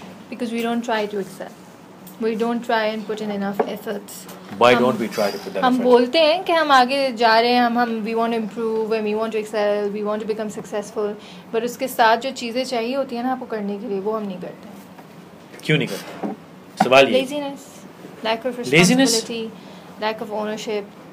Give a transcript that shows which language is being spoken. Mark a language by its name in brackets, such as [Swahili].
[English] Because we don't try to excel. We don't try and put in enough efforts. Why don't we try to put that [Urdu] ہم [English] effort? [Urdu] بولتے ہیں کہ ہم آگے جا رہے ہیں, ہم [English] we want to improve and we want to excel, we want to become successful. [Urdu] But اس کے ساتھ جو چیزیں چاہیے ہوتی ہیں نا آپ کو کرنے کے لیے, وہ ہم نہیں کرتے. کیوں نہیں کرتے؟ سوال یہ. [English] Laziness, lack of responsibility, lack of ownership.